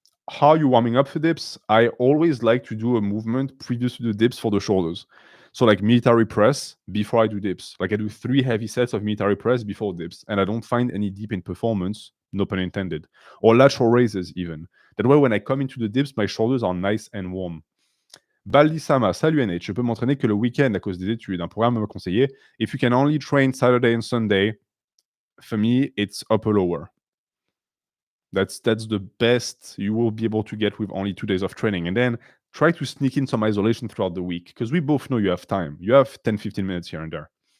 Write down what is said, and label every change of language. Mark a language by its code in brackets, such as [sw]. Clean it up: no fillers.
[en] How are you warming up for dips? I always like to do a movement previous to the dips for the shoulders. So like military press before I do dips. Like I do 3 heavy sets of military press before dips, and I don't find any dip in performance, no pun intended. Or lateral raises even. That way, when I come into the dips, my shoulders are nice and warm. [fr] Baldisama, salut NH, je peux m'entraîner que le week-end à cause des études. Un programme me conseiller. [en] If you can only train Saturday and Sunday, for me, it's upper lower. That's the best you will be able to get with only 2 days of training. And then try to sneak in some isolation throughout the week, because we both know you have time. You have 10, 15 minutes here and there.